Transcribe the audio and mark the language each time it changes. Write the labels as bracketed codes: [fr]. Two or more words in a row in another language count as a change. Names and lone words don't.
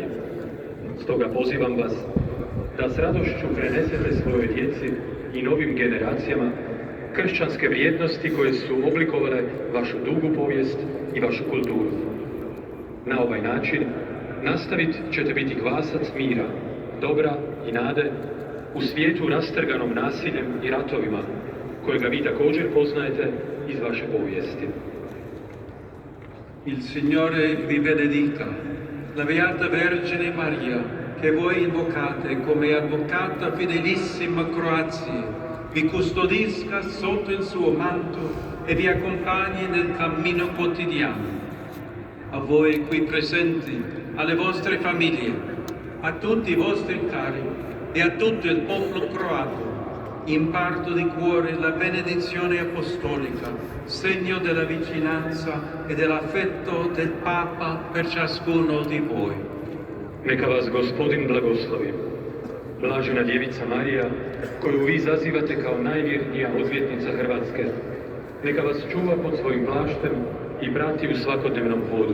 [hr] Stoga pozivam vas da s radošću prenesete svojoj djeci i novim generacijama kršćanske vrijednosti koje su oblikovale vašu dugu povijest i vašu kulturu. Na ovaj način nastavit ćete biti glasac mira, dobra i nade u svijetu rastrganom nasiljem i ratovima, kojega vi također poznajete iz vaše povijesti. [it] Il Signore vi benedica, la Beata Vergine Maria, che voi invocate come Avvocata fedelissima Croazia, vi custodisca sotto il suo manto e vi accompagni nel cammino quotidiano. A voi qui presenti, alle vostre famiglie, a tutti i vostri cari e a tutto il popolo croato, imparto di cuore la benedizione apostolica, segno della vicinanza e dell'affetto del Papa per ciascuno di voi. [hr] Neka vas Gospodin blagoslovi. Blažena djevica Marija, koju vi zazivate kao najvjernija odvjetnica Hrvatske, neka vas čuva pod svojim plaštem i prati u svakodnevnom hodu.